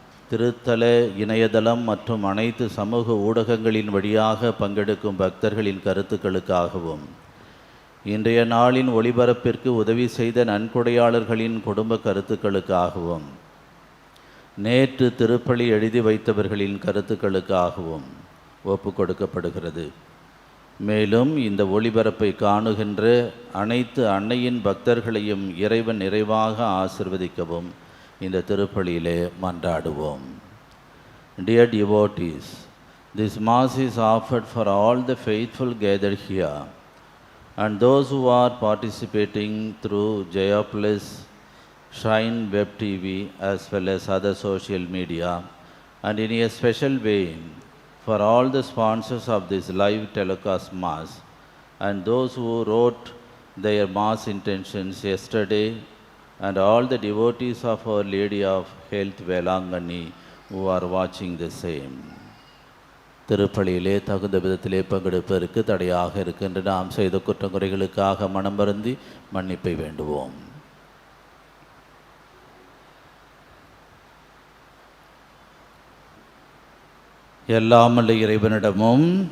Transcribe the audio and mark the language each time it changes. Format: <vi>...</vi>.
<ta>திருத்தல இணையதளம் மற்றும் அனைத்து சமூக ஊடகங்களின் வழியாக பங்கெடுக்கும் பக்தர்களின் கருத்துக்களுக்காகவும், இன்றைய நாளின் ஒளிபரப்பிற்கு உதவி செய்த நன்கொடையாளர்களின் குடும்ப கருத்துக்களுக்காகவும், நேற்று திருப்பலி எழுதி வைத்தவர்களின் கருத்துக்களுக்காகவும் ஒப்பு கொடுக்கப்படுகிறது. மேலும் இந்த ஒளிபரப்பை காணுகின்ற அனைத்து அன்னையின் பக்தர்களையும் இறைவன் நிறைவாக ஆசிர்வதிக்கவும் இந்த திருப்பலியிலே மன்றாடுவோம்.</ta> <en>Dear devotees, this Mass is offered for all the faithful gathered here and those who are participating through Jaya Plus, Shrine Web TV as well as other social media, and in a special way for all the sponsors of this live telecast Mass and those who wrote their Mass intentions yesterday, and all the devotees of Our Lady of Health Velangani who are watching the same.</en> <ta>திருப்பலியிலே தகுந்த விதத்திலே பங்கெடுப்பதற்கு தடையாக இருக்கின்ற நாம் செய்த குற்றங்குறைகளுக்காக மனம் வருந்தி மன்னிப்பை வேண்டுவோம். எல்லாமல்ல இறைவனிடமும்</ta>